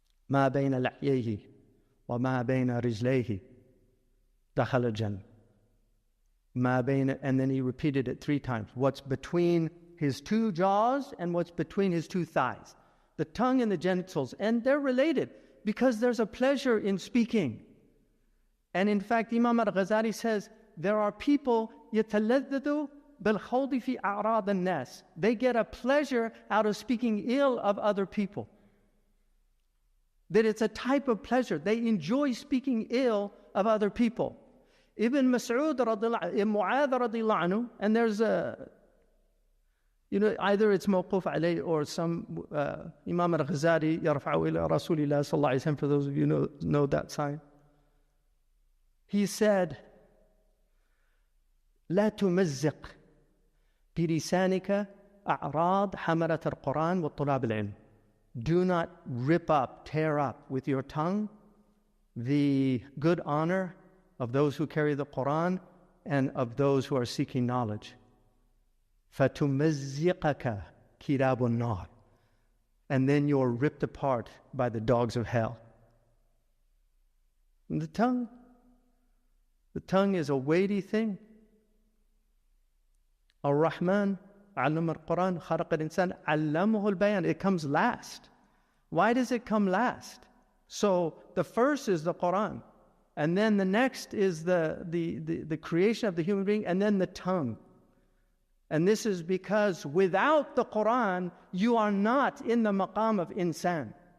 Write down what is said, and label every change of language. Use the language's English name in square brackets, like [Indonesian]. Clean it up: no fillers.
[Arabic] ما بين لحييه وما بين رجليه دخل الجنة. ما بين, [English] and then he repeated it 3 times. What's between his 2 jaws and what's between his 2 thighs. The tongue and the genitals. And they're related because there's a pleasure in speaking. And in fact, Imam al-Ghazali says, there are people [Arabic] يتلذذ بالخوض في أعراض الناس. [English] They get a pleasure out of speaking ill of other people. That it's a type of pleasure. They enjoy speaking ill of other people. Ibn Mas'ud Mu'adh radiyallahu anhu, and there's either it's mawquf alayh or some Imam al-Ghazali yarfa'u ila Rasulillah sallallahu alayhi wa sallam, for those of you know that sign. He said, [Arabic] لا تمزق بلسانك أعراض حملة القرآن والطلاب العلم. [English] Do not rip up, tear up with your tongue the good honor of those who carry the Quran and of those who are seeking knowledge. [Arabic] فَتُمَزِّقَكَ كِلَابُ النَّارِ. [English] And then you're ripped apart by the dogs of hell. And the tongue is a weighty thing. [Arabic] Ar-Rahman علم القرآن خلق الإنسان علمه البيان. [English] It comes last. Why does it come last? So the first is the Quran, and then the next is the creation of the human being, and then the tongue. And this is because without the Quran, you are not in the maqam of insan.